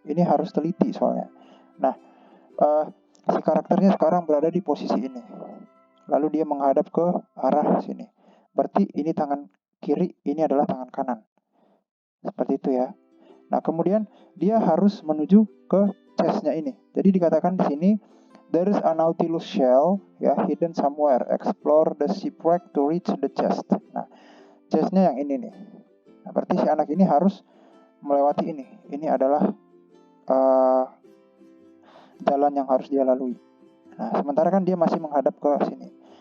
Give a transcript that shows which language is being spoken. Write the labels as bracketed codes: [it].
[id] Ini harus teliti soalnya. Nah, si karakternya sekarang berada di posisi ini. Lalu dia menghadap ke arah sini. Berarti ini tangan kiri, ini adalah tangan kanan. Seperti itu ya. Nah, kemudian dia harus menuju ke chest-nya ini. Jadi dikatakan di sini, [en] there is a Nautilus shell, [id] ya, [en] hidden somewhere. Explore the shipwreck to reach the chest. [id] Nah, chest-nya yang ini nih. Nah, berarti si anak ini harus melewati ini. Ini adalah jalan yang harus dia lalui. Nah, sementara kan dia masih menghadap ke sini.